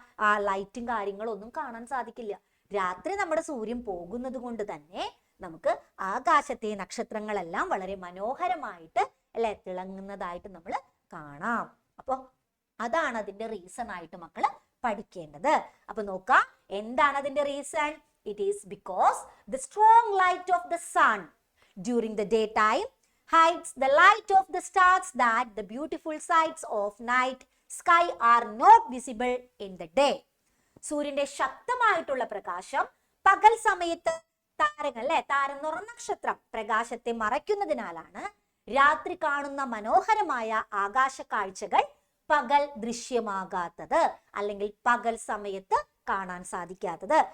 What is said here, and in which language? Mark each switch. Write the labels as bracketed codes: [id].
[ml] ആ ലൈറ്റും കാര്യങ്ങളും ഒന്നും കാണാൻ സാധിക്കില്ല. രാത്രി നമ്മുടെ സൂര്യൻ പോകുന്നത് കൊണ്ട് തന്നെ നമുക്ക് ആകാശത്തെ നക്ഷത്രങ്ങളെല്ലാം വളരെ മനോഹരമായിട്ട് അല്ലെ തിളങ്ങുന്നതായിട്ട് നമ്മൾ കാണാം. അപ്പൊ അതാണ് അതിന്റെ റീസൺ ആയിട്ട് മക്കള് പഠിക്കേണ്ടത്. അപ്പൊ നോക്കാം, എന്താണ് അതിന്റെ reason? [en] It is because the strong light of the sun during the day time hides the light of the stars that the beautiful sights of night sky are not visible in the day. [ml] സൂര്യന്റെ ശക്തമായിട്ടുള്ള പ്രകാശം പകൽ സമയത്ത് താരങ്ങൾ അല്ലെ താരം എന്ന് പറഞ്ഞ നക്ഷത്രം പ്രകാശത്തെ മറയ്ക്കുന്നതിനാലാണ് രാത്രി കാണുന്ന മനോഹരമായ ആകാശ കാഴ്ചകൾ പകൽ ദൃശ്യമാകാത്തത്, അല്ലെങ്കിൽ പകൽ സമയത്ത് കാണാൻ സാധിക്കാത്തത്.